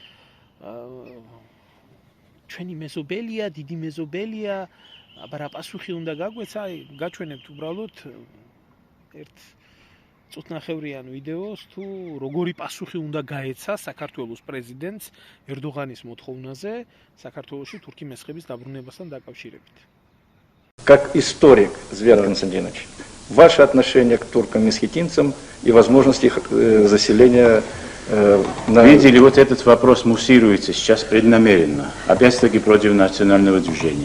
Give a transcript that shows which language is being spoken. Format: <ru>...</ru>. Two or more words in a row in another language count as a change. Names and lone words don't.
<ka>ჩვენი მეზობელია, დიდი მეზობელია, აბა რა პასუხი უნდა გაგვეცა, გაჩვენებთ უბრალოდ ერთ წუთნახევრიან ვიდეოს, თუ როგორი პასუხი უნდა გაეცა საქართველოს პრეზიდენტს ერდოღანის მოთხოვნაზე საქართველოში თურქი მესხების დაბრუნებასთან дакავშირებით.</ka> <ru>Как историк, Звер Константинович, ваше отношение к туркам-месхетинцам и возможности их заселения Видите ли, вот этот вопрос муссируется сейчас преднамеренно, опять-таки против национального движения.</ru>